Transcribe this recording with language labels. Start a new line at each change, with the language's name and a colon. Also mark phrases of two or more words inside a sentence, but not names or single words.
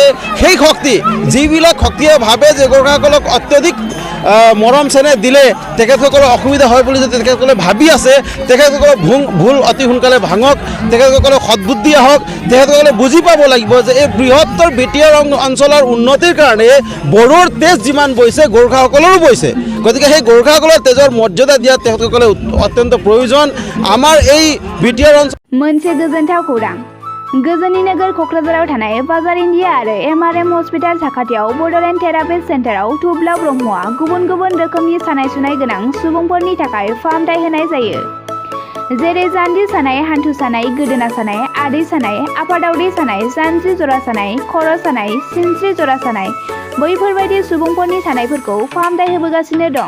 Assamese: সেই শক্তি, যিবিলাক শক্তিয়ে ভাবে যে গোৰ্খাসকলক অত্যধিক মৰম চেনেহ দিলে তেখেতসকলৰ অসুবিধা হয় বুলি যদি তেখেতসকলে ভাবি আছে, তেখেতসকলৰ ভুল অতি সোনকালে ভাঙক, তেখেতসকলৰ সদ্বুদ্ধি আহক। তেখেতসকলে বুজি পাব লাগিব যে এই বৃহত্তৰ BTR অঞ্চলৰ উন্নতিৰ কাৰণে বড়োৰ তেজ যিমান বৈছে, গোৰ্খাসকলৰো বৈছে। গতিকে সেই গোৰ্খাসকলৰ তেজৰ মৰ্যাদা দিয়াত তেখেতসকলে অত্যন্ত প্ৰয়োজন। আমাৰ এই BTR অঞ্চল
Bodo: मोनसे गोजोनथाव खौरां। गोजोननि नोगोर क'क्राझाराव थानाय बाजार इन्डिया आरो MRM हस्पिटाल साखाथियाव बड'लेण्ड थेरापिस्ट सेन्टाराव थुब्ला ब्रह्मआ गुबुन गुबुन रोखोमनि सानाय सुनाय गोनां सुबुंफोरनि थाखाय फाहामथाय होनाय जायो। जेरै जान्जि सानाय, हान्थु सानाय, गोदोना सानाय, आदै सानाय, आफादावदै सानाय, जानजि जरा सानाय, खर' सानाय, सिनस्रि जरा सानाय, बैफोरबायदि सुबुंफोरनि सानायफोरखौ फाहामथाय होबोगासिनो दं।